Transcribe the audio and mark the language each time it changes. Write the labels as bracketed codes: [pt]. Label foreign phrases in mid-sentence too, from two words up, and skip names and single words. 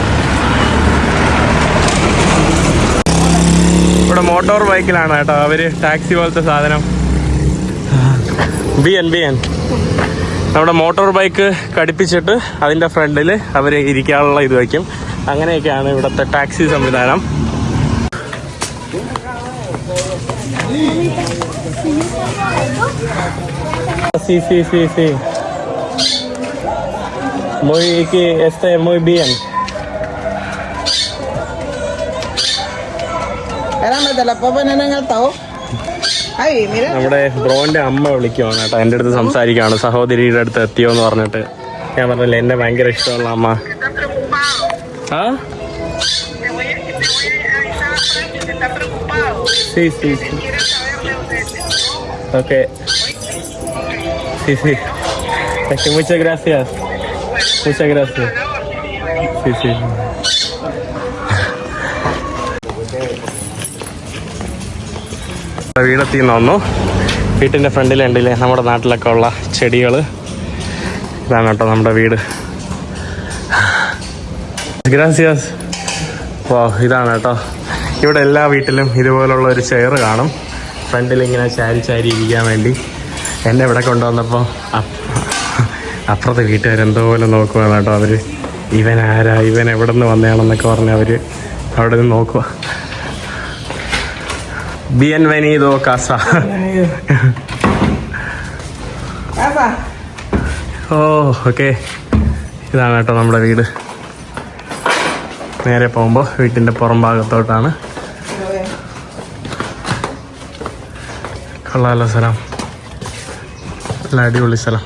[ml] ഇവിടെ [en] motor bike [ml] കേട്ടോ അവർ, ടാക്സി പോലത്തെ സാധനം. ബിയൻ നമ്മുടെ [en] motor bike [ml] ഘടിപ്പിച്ചിട്ട് അതിൻ്റെ ഫ്രണ്ടിൽ അവർ ഇരിക്കാനുള്ള ഇത് വയ്ക്കും. അങ്ങനെയൊക്കെയാണ് ഇവിടുത്തെ ടാക്സി സംവിധാനം. [es] Sí. Muy bien. Espérame, te la puedo poner en altavoz. Ay, mira. [ml] നമ്മുടെ ബ്രോന്റെ അമ്മ വിളിക്കുവാണ് കേട്ടോ, എൻ്റെ അടുത്ത് സംസാരിക്കുകയാണ്. സഹോദരിയുടെ അടുത്ത് എത്തിയോ എന്ന് പറഞ്ഞിട്ട് ഞാൻ പറഞ്ഞില്ല, എന്നെ ഭയങ്കര ഇഷ്ടമുള്ള അമ്മ. [es] ആ Sí. Ok. Sí. Es que muchas gracias. Sí. [ml] വീടെത്തിന്ന് വന്നു. വീട്ടിൻ്റെ ഫ്രണ്ടിലുണ്ടല്ലേ നമ്മുടെ നാട്ടിലൊക്കെ ഉള്ള ചെടികൾ. ഇതാണ് കേട്ടോ നമ്മുടെ വീട്. ഗ്രാസിയാസ്. ഇതാണ് കേട്ടോ, ഇവിടെ എല്ലാ വീട്ടിലും ഇതുപോലുള്ള ഒരു ചെയർ കാണും, ഫ്രണ്ടിൽ ഇങ്ങനെ ചാരി ഇരിക്കാൻ വേണ്ടി. എന്നെ ഇവിടെ കൊണ്ടുവന്നപ്പോൾ അപ്പുറത്തെ വീട്ടുകാരെന്തോ പോലെ നോക്കുവാണ് കേട്ടോ. അവർ ഇവൻ ആരാ, ഇവൻ എവിടെ നിന്ന് വന്നതാണെന്നൊക്കെ പറഞ്ഞ് അവർ അവിടെ നിന്ന് നോക്കുക. [es] Bienvenido casa. [ml] ഓക്കെ, ഇതാണ് കേട്ടോ നമ്മുടെ വീട്. നേരെ പോകുമ്പോൾ വീട്ടിൻ്റെ പുറം ഭാഗത്തോട്ടാണ്. കൊള്ളാമല്ലോ സ്ഥലം, നല്ല അടിപൊളി സ്ഥലം.